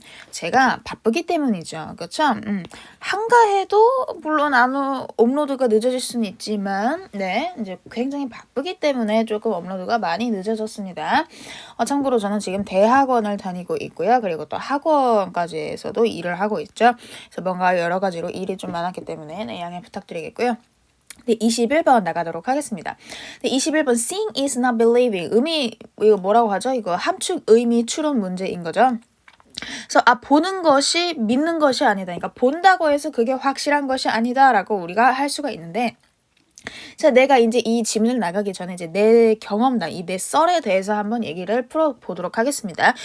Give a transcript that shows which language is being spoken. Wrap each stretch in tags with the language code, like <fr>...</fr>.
<ko>제가 바쁘기 때문이죠. 그렇죠? 한가해도 물론 업로드가 늦어질 수는 있지만, 네, 이제 굉장히 바쁘기 때문에 조금 업로드가 많이 늦어졌습니다. 참고로 저는 지금 대학원을 다니고 있고요. 그리고 또 학원까지에서도 일을 하고 있죠. 그래서 뭔가 여러 가지로 일이 좀 많았기 때문에 네, 양해 부탁드리겠고요. 네, 21번 나가도록 하겠습니다. 네, 21번</ko> <en>seeing is not believing.</en> <ko>이거 뭐라고 하죠? 이거 함축 의미 추론 문제인 거죠. 그래서 보는 것이 믿는 것이 아니다. 그러니까 본다고 해서 그게 확실한 것이 아니다라고 우리가 할 수가 있는데, 자, 내가 이제 이 질문을 나가기 전에 이제 내 경험담, 이 내 썰에 대해서 한번 얘기를 풀어보도록 하겠습니다.</ko>